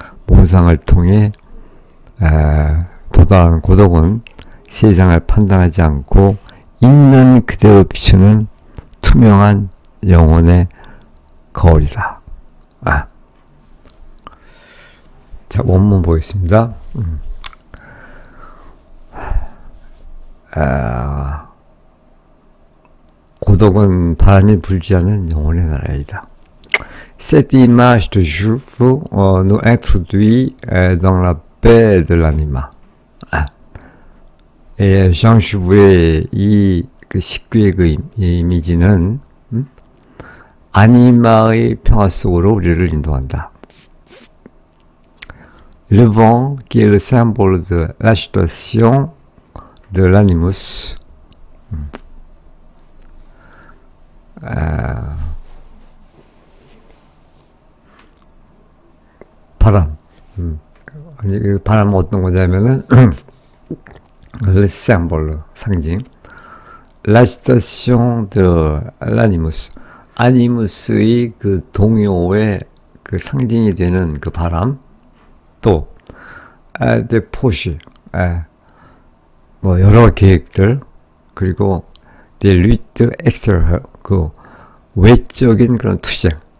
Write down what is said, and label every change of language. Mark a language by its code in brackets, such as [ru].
[ko] 몽상을 통해 도달하는 고독은 세상을 판단하지 않고 있는 그대로 비추는 투명한 영혼의 거울이다. 자, 원문 보겠습니다. 고독은 바람이 불지 않는 영혼의 나라이다. [fr] Cette image de Juve nous introduit dans la paix de l'anima. [ko] 장 슈브의 이 그 식구의 그 이미지는 아니마의 평화 속으로 우리를 인도한다. [fr] Le vent, qui est le symbole de l'agitation de l'animus, 바람. [ko] 그 바람은 어떤 거냐면은 le symbole, 상징. [fr] l'agitation de l'animus, [ko] 아니무스의 그 동요의 그 상징이 되는 그 바람. 또 [fr] des projets, [ko] 뭐 여러 계획들, 그리고 [fr] des luttes extérieures, [ko] 그 외적인 그런 투쟁.